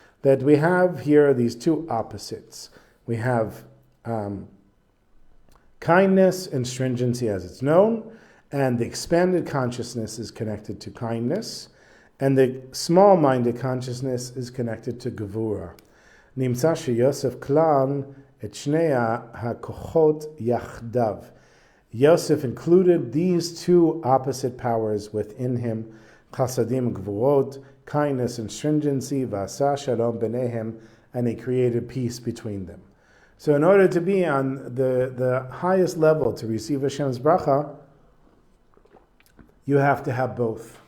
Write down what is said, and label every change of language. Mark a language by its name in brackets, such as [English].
[English] That we have here these two opposites. We have kindness and stringency as it's known, and the expanded consciousness is connected to kindness, and the small-minded consciousness is connected to gevura. [Hebrew] נמצא שיוסף כלל את שני הכוחות יחדיו. [English] Yosef included these two opposite powers within him, [Hebrew] chasadim gvurot, [English] kindness and stringency, [Hebrew] v'asa shalom b'neihem, [English] and he created peace between them. So in order to be on the highest level to receive Hashem's bracha, you have to have both.